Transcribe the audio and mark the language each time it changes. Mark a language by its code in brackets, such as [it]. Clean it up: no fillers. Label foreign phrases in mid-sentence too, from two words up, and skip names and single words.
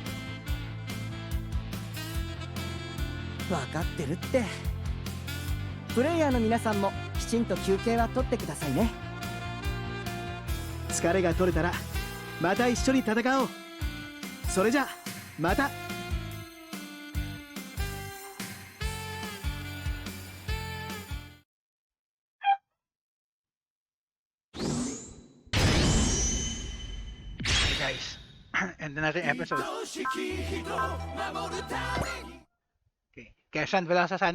[ja] 分かってるって。プレイヤーの皆さんもきちんと休憩は取ってくださいね。疲れが取れたらまた一緒に戦おう。それじゃまた。 [tl] Okay guys, end na natin episode. Okay, kaya Sean Velosa [en] signing off guys.